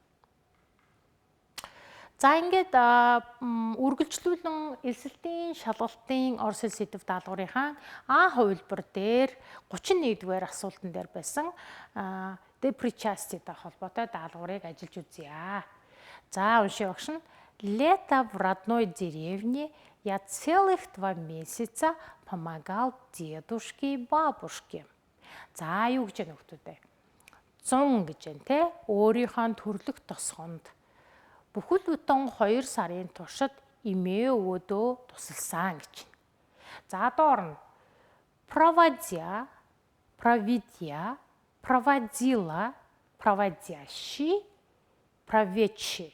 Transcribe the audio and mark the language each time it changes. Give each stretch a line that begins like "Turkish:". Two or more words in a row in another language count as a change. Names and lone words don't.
Mongolian: За ингээд үргэлжлүүлэн элсэлтийн шалгалтын орос хэл сэдв даалгаврынхаа А хувилбар дээр 31-р асуултан дээр байсан депричаститай холбоотой даалгаврыг ажиллаж үзье. За уншия багш нь.
Russian: Лето в родной деревне я целых 2 месяца помогал дедушке и бабушке.
Mongolian: За юу гэж нөхдөдөө. 100 гэж байна те. Өөрийнхөө төрлөх тосгонд бүхэл бүтэн 2 сарын туршид эмээ өвөөдөө тусалсан гэж. За доор нь
Russian: проводя, провидя, проводила, проводящий, проведший.